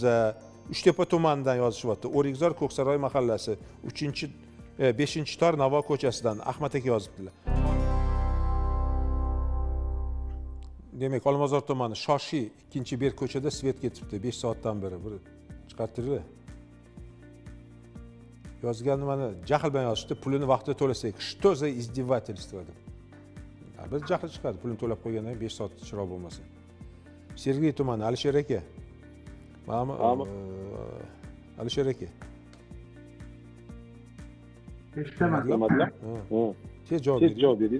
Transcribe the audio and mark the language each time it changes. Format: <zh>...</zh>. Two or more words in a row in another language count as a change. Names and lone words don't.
<uz>Uchtepa tumanidan yozishyapti. O'rikzor Ko'ksaroy mahallasi 5-tor Navo ko'chasidan Ahmad aka yozibdilar. Demak, Olmazor tumani Shoshi 2-berk ko'chada svet ketibdi 5 soatdan beri. Bir chiqartirlar. Yozgan mana jahl bilan yozishdi, pulini vaqtida to'lasak.</uz> <ru>Что за издевательство deb.</ru> <uz>Bir jahl chiqadi, pulini to'lab qo'ygandan 5 soat chiroq bo'lmasa. Sergeli tumani Alisher aka. Alisher aka. eshitaman. nimalar? Tez javob Tez bering. javob bering.</uz>